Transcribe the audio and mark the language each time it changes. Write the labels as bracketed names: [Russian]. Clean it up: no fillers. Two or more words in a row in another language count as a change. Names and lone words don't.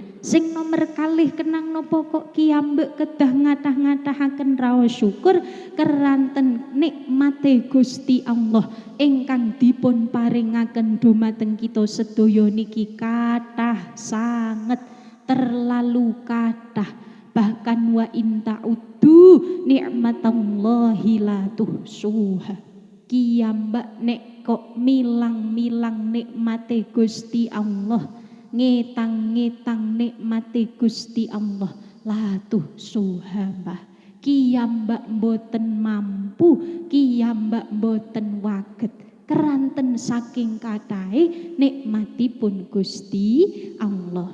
[Javanese] Sing nomer kalih kenang napa kok kiyambek kedah ngatah-ngatahaken raos syukur keranten nikmate Gusti Allah ingkang dipun paringaken dumateng kita sedaya niki kathah sanget, terlalu kathah, [Arabic] bahkan وإن تعدوا نعمة الله لا تحصوها. [Javanese] Kiyambak nek kok milang-milang nikmate Gusti Allah, ngetang-ngetang nikmati Gusti Allah latuh suhambah. Kiyambak mboten mampu, kiyambak mboten waget keranten saking katahe nikmatipun Gusti Allah.